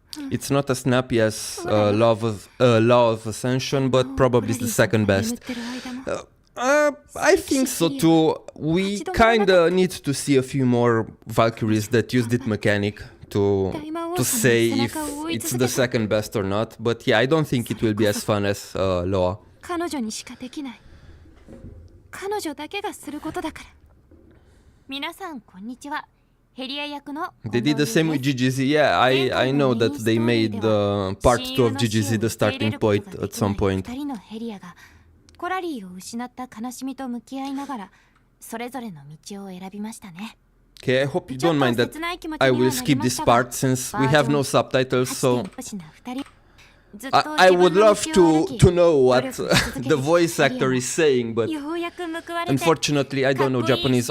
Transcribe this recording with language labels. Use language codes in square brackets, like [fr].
[en] It's not as snappy as Law of Ascension, but probably the second best. I think so too. We kinda need to see a few more Valkyries that use this mechanic to say if it's the second best or not. But yeah, I don't think it will be as fun as Law. [ja] 彼女にしかできない彼女だけがすることだから皆さんこんにちはヘリア役の [en] They did the same with GGZ. Yeah, I know that they made part 2 of GGZ the starting point at some point. [ja] 2人のヘリアがコラリーを失った悲しみと向き合いながらそれぞれの道を選びましたね [en] Okay, I hope you don't mind that I will skip this part since we have no subtitles, so I would love to know what the voice actor is saying, but unfortunately I don't know Japanese.